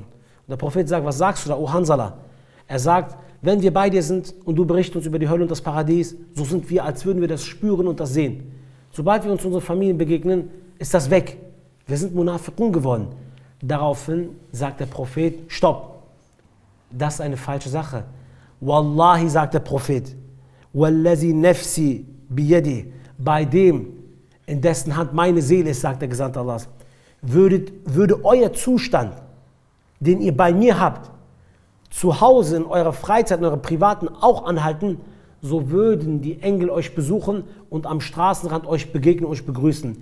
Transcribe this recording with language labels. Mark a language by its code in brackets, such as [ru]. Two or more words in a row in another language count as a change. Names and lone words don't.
[de] Und der Prophet sagt, was sagst du da, oh Hanzala? Er sagt, wenn wir bei dir sind und du berichtest uns über die Hölle und das Paradies, so sind wir, als würden wir das spüren und das sehen. Sobald wir uns unseren Familien begegnen, ist das weg. Wir sind Munafiqun geworden. Daraufhin sagt der Prophet, stopp, das ist eine falsche Sache. Wallahi, sagt der Prophet, [ar] والذي نفسي بيده, [de] bei dem, in dessen Hand meine Seele ist, sagt der Gesandte Allahs, würde euer Zustand, den ihr bei mir habt, zu Hause in eurer Freizeit, in eurer privaten auch anhalten, so würden die Engel euch besuchen und am Straßenrand euch begegnen und euch begrüßen.